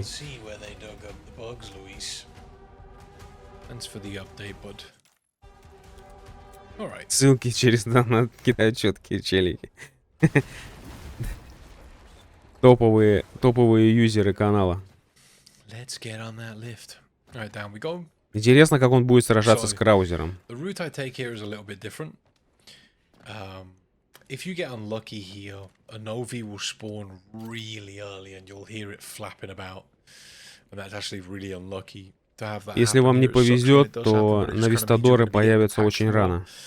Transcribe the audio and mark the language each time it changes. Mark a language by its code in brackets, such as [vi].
[en] See where they dug up the bugs, Luis. Thanks for the update, bud. Alright. [ru] Ссылки через донат кидают четкие челики. Топовые юзеры канала. [en] Let's get on that lift. Alright, down we go. [ru] Интересно, как он будет сражаться с краузером. [en] The route I take here is a little bit different. If you get unlucky here, a Novi will spawn really early and you'll hear it flapping about. And that's actually really unlucky. [ru] Если вам не повезет, то навистадоры появятся очень рано.